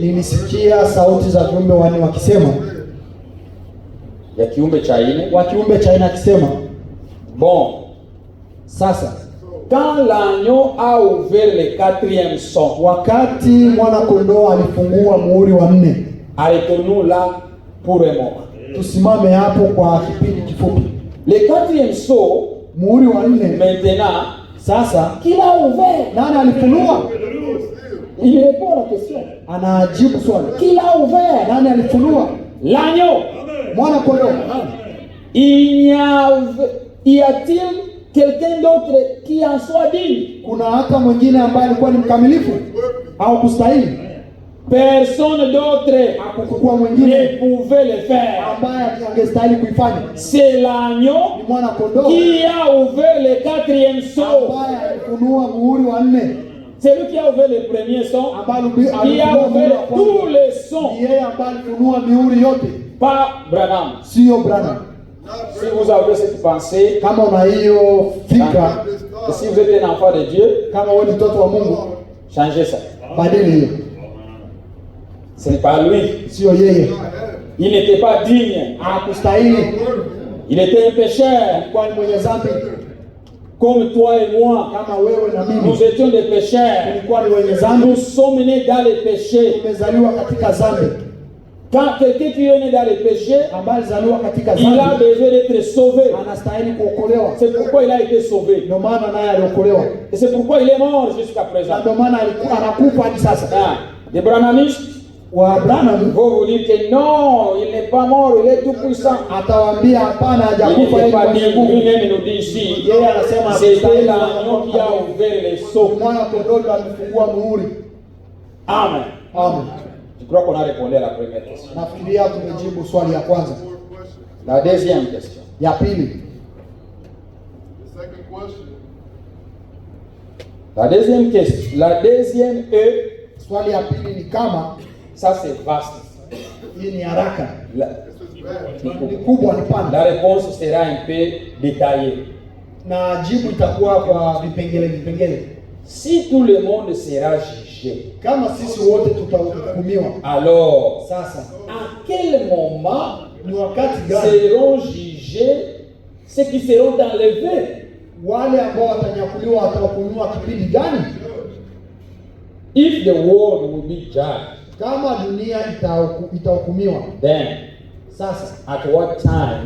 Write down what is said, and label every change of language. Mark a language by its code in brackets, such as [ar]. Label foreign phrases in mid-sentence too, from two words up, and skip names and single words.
[sw] nilisikia sauti za viumbe wanne wakisema, ya kiumbe cha nne, wa kiumbe cha aina akisema, [fr] bon, [sw] sasa [fr] quand l'agneau a ouvert le quatrième sceau, [sw] wakati mwana kondoo alifungua muhuri wa 4, [fr] arrêtons-nous là pour un moment. [sw] tusimame hapo kwa kipindi kifupi. [fr] Le quatrième sceau, [sw] Muhuri wa 4 [fr] maintenant, [sw] sasa, [fr] qu'il a ouvert, [sw] nani alifunua? [fr] il répond à la question. [sw] Anajibu swali, [fr] Qu'il a ouvert [sw] nani alifunua? [fr] l'agneau. [sw] Mwana kondoo. [fr] Y a-t-il quelqu'un d'autre qui en soit digne? [sw] Kuna hata mwingine ambaye alikuwa ni mkamilifu au kustahili? [fr] Personne d'autre [sw] Hakukuwa [fr] ne [sw] mwingine [fr] pouvait le faire. [sw] ambaye angestahili kuifanya. [fr] C'est l'agneau [sw] Ni mwana kondoo [fr] qui a ouvert le quatrième sceau. [sw] ambaye alifunua muhuri wa 4, [fr] C'est lui qui a ouvert le premier sceau, [sw] ambaye [fr] qui a [sw] alifunua muhuri [fr] ouvert [sw] wa [fr] tous [sw] kwanza. [fr] les sceaux. [sw] Ni yeye ambaye alifunua mihuri yote, [fr] Pas Branham. [sw] sio Branham. [fr] Si vous avez cette pensée, [sw] Kama una hiyo fikra, [fr] et si vous êtes un enfant de Dieu, [sw] kama wewe ni mtoto wa Mungu, [fr] changez ça. [sw] badili hiyo. [fr] Ce n'est pas lui. [sw] Sio yeye. [fr] Il n'était pas digne. [sw] Hakustahili, [fr] Il était un pécheur. [sw] alikuwa ni mwenye dhambi [fr] Comme toi et moi. [sw] kama wewe na mimi. [fr] Nous étions des pécheurs. [sw] Tulikuwa ni wenye dhambi, [fr] Nous sommes nés dans les péchés. [sw] tumezaliwa katika dhambi. [fr] Quand quelqu'un qui est né dans les péchés, [sw] Ambaye alizaliwa katika [fr] il a [sw] dhambi [fr] besoin d'être sauvé. [sw] anastahili kuokolewa. [fr] C'est pourquoi il a été sauvé. [sw] Ndio maana naye aliokolewa, [fr] Et c'est pourquoi il est mort jusqu'à [sw] na [fr] présent. [sw] ndio maana alikuwa anakufa hadi sasa. [fr] Ah, les branhamistes [sw] Wa Branham [fr] vont vous dire que non, il n'est pas mort, il est tout puissant. [sw] atawaambia hapana, [fr] Il [sw] hajakufa, [fr] n'est [sw] yeye [fr] pas [sw] mwenye [fr] digne. [sw] nguvu. [fr] Lui-même nous dit ici, [sw] Yeye anasema [fr] c'était l'agneau qui a ouvert les sceaux. [sw] mwana kondoo ndo amefungua muhuri. Amen. Amen. [fr] Je crois qu'on a répondu à la première question. [sw] Nafikiria tumejibu swali ya kwanza. [fr] La deuxième question. [sw] Ya pili, [en] The second question, [fr] La deuxième question. La deuxième est, [sw] swali ya pili ni kama, [fr] ça c'est vaste. [sw] hii ni haraka, [fr] La, [en] this is bad. [sw] ni kubwa, ni [fr] la [sw] pana, [fr] réponse sera un peu détaillée. [sw] na jibu itakuwa kwa vipengele. [fr] Si tout le monde sera jugé, [sw] Kama sisi wote tutahukumiwa, [fr] alors [sw] sasa [fr] à quel moment [sw] ni wakati gani [fr] seront jugés ceux qui seront enlevés? [sw] wale ambao watanyakuliwa watahukumiwa kipindi gani? [en] If the world will be judged, [sw] Kama dunia itahukumiwa, [en] then [sw] sasa [en] at what time